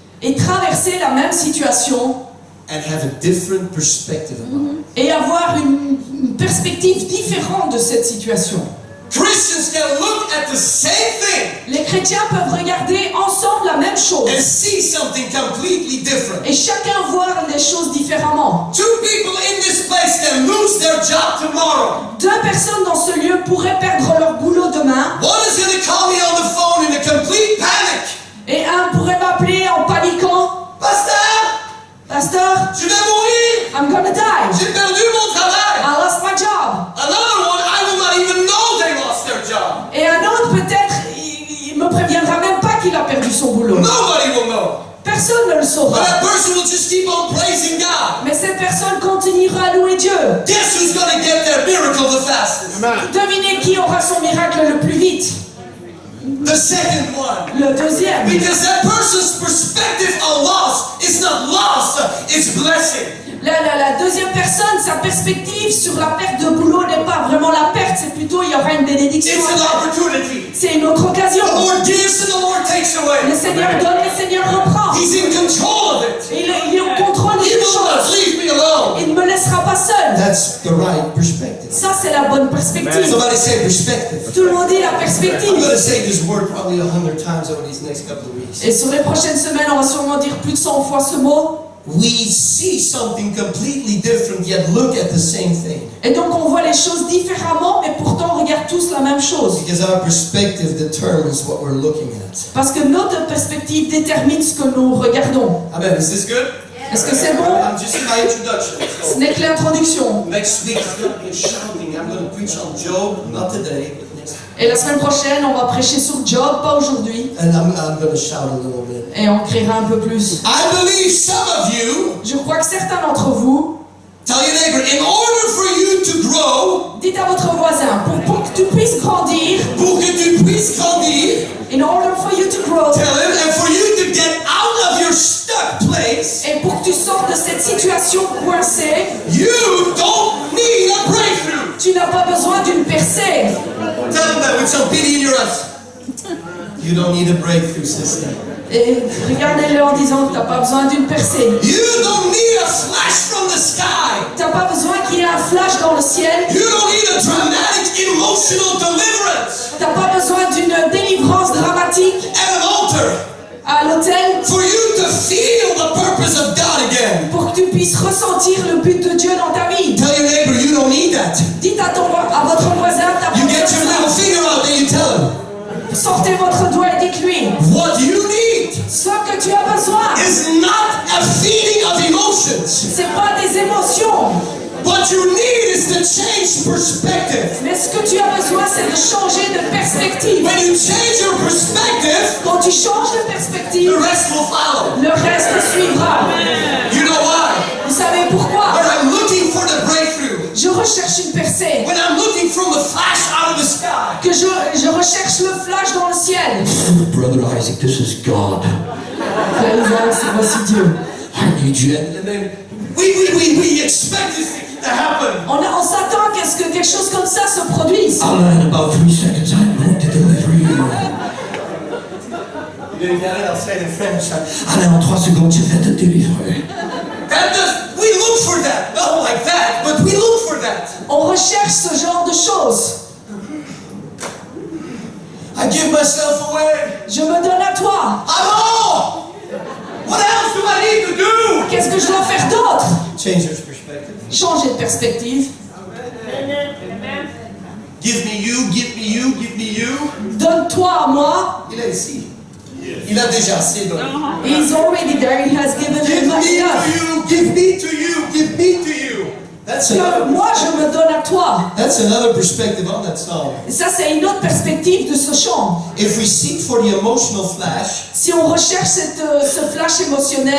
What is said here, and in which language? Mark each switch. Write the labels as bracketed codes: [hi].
[fr] et traverser la même situation [en] and have a different perspective about it. [fr] et avoir une perspective différente de cette situation. [en] Christians can look at the same thing [fr] Les chrétiens peuvent regarder ensemble la même chose [en] and see something completely different. [fr] et chacun voir les choses différemment. [en] 2 people in this place can lose their job tomorrow. [fr] 2 personnes dans ce lieu pourraient perdre leur boulot demain [en] One is going to call me on the phone in a complete panic. [fr] et un pourrait m'appeler en paniquant. Pasteur, Pasteur, je vais mourir. [en] I'm gonna die. [fr] J'ai perdu mon travail. [en] I lost my job. Another one, I will not even know they lost their job. [fr] Et un autre peut-être, il me préviendra même pas qu'il a perdu son boulot. [en] Nobody will know. [fr] Personne ne le saura. [en] that person will just keep on praising God. [fr] Mais cette personne continuera à louer Dieu. [en] Guess who's going to get their miracle the fastest? [fr] Devinez qui aura son miracle le plus vite. [en] The second one. [fr] Le deuxième. [en] Because that person's perspective on loss is not loss, it's blessing. [fr] La deuxième personne, sa perspective sur la perte de boulot n'est pas vraiment la perte, c'est plutôt il y aura une bénédiction. [en] It's an opportunity. [fr] C'est une autre occasion. [en] The Lord gives and the Lord takes [fr] Le [en] away. [fr] Seigneur donne, le Seigneur reprend. [en] He's in control of it. [fr] Et il est au contrôle [en] He [fr] des [en] will not [fr] choses. [en] leave me alone. [fr] Il ne me laissera pas seul. [en] That's the right perspective. [fr] Ça, c'est la bonne perspective. [en] Somebody say perspective. [fr] Tout le monde dit la [en] I'm [fr] perspective. [en] going to say this word probably 100 times over these next couple of weeks. [fr] Et sur les prochaines semaines, on va sûrement dire plus de 100 fois ce mot. [en] we see something completely different, yet look at the same thing. [fr] Et donc on voit les choses différemment, mais pourtant on regarde tous la même chose. [en] Because our perspective determines what we're looking at. [fr] Parce que notre perspective détermine ce que nous regardons. [en] Amen. Is this good? [fr] Est-ce que c'est bon? [en] I'm just in my introduction. [fr] Ce n'est que l'introduction. [en] Next week is going to be a shouting. I'm going to preach on Job, not today, but next week. [fr] Et la semaine prochaine, on va prêcher sur Job, pas aujourd'hui. [en] And I'm going to shout a little bit. [fr] Et on criera un peu plus. [en] I believe some of you, [fr] Je crois que certains d'entre vous, [en] tell your neighbor, in order for you to grow, [fr] dites à votre voisin, pour que tu puisses grandir, pour que tu puisses grandir, [en] in order for you to grow, tell him, and for you to get out of your stuck place, [fr] et pour que tu sortes de cette situation coincée, [en] you don't need a breakthrough. [fr] tu n'as pas besoin d'une percée. [en] Tell him that with some pity in your eyes. You don't need a breakthrough, sister. [fr] Et regardez-le en disant que tu n'as pas besoin d'une percée. [en] You don't need a flash from the sky. [fr] Tu n'as pas besoin qu'il y ait un flash dans le ciel. [en] You don't need a dramatic emotional deliverance [fr] Tu n'as pas besoin d'une délivrance dramatique [en] at an altar [fr] à l'autel [en] for you to feel the purpose of God again. [fr] pour que tu puisses ressentir le but de Dieu dans ta vie. [en] Tell your neighbor you don't need that. [fr] Dites à votre voisin, t'as pas [en] You [fr] besoin [en] get [fr] de [en] your [fr] ça. [en] little finger out and you tell him, [fr] Sortez votre doigt et dites-lui, [en] what you need [fr] ce que tu as besoin, [en] is not a feeling of emotions. [fr] c'est pas des émotions, [en] What you need is to change perspective. [fr] mais ce que tu as besoin, c'est de changer de perspective. [en] When you change your perspective, [fr] Quand tu changes de perspective, [en] the rest will follow. [fr] le reste suivra. [en] You know why? [fr] Vous savez pourquoi? [en] When I'm looking for the breakthrough, [fr] Je recherche une percée, [en] when I'm looking from the flash out of the sky, [fr] que je recherche le flash dans le ciel. [en] Brother Isaac, this is God. [fr] Frère Isaac, c'est voici Dieu. [en] I need you. and then we expect this to happen. [fr] On s'attend à ce que quelque chose comme ça se produise. [en] Allah, in about 3 seconds, I'm going to deliver you. You didn't get it? I'll say it in French. [fr] Allah, en 3 secondes, je vais te délivrer. [en] We look for that, not like that, but we look for that. [fr] On recherche ce genre de choses. [en] I give myself away. [fr] Je me donne à toi. [en] I'm all. What else do I need to do? [fr] Qu'est-ce que je dois faire d'autre? [en] Change your perspective. [fr] Changer de perspective. [en] Give me you, give me you, give me you. [fr] Donne-toi à moi. Il est ici. Il a déjà assez donné. [en] He's already there. He has given Give me me to enough. you, give me to you, give me to you. That's [fr] Que moi, je me donne à toi. [en] That's another perspective on that song. [fr] Et ça, c'est une autre perspective de ce chant. [en] If we seek for the emotional flash, [fr] Si on recherche ce flash émotionnel,